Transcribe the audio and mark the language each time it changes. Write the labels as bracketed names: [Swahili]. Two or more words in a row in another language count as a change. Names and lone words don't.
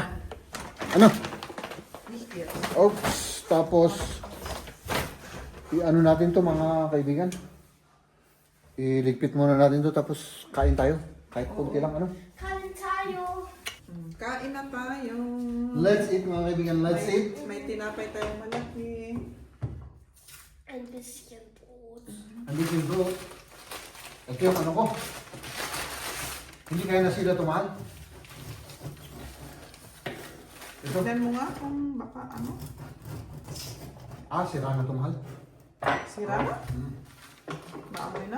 [Filipino] Ano? Oops. Tapos i-ano natin to, mga kaibigan. Iligpit muna natin to, tapos kain tayo. Kahit konti lang, ano? Kain tayo. Kain na tayo. [English] Let's eat, [Filipino] mga kaibigan. [English] Let's eat. [Filipino] May tinapay tayong malaki. [German] Ein bisschen Brot. [Filipino] Andito yung bro. Ito yung ano ko. Hindi kaya na sila tumal. Ito. Tignan mo nga kung baka ano. Sira na tumal. Sira na? Naamoy na?